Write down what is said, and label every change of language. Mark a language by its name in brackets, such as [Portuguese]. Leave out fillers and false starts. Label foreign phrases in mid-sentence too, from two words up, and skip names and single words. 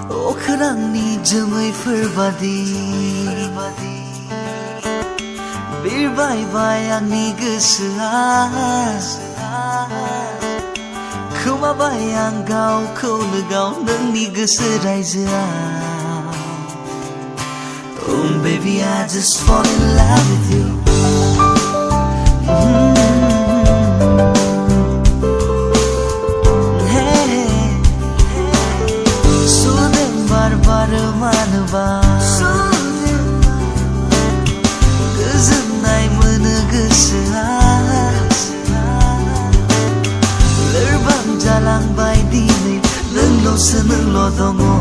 [Bodo] अख्रांनि जोमैफोर बादि बिरबायबाय आंनि गोसोआ खोमाबाय आं गावखौनो गाव नोंनि गोसो रायजोआव [English] Oh baby I just fall in love with you [Bodo] मानोबा गोजोननाय मोनो गोसोआ लोरबां जालांबाय दिनै नोंल'सो नोंल' दङ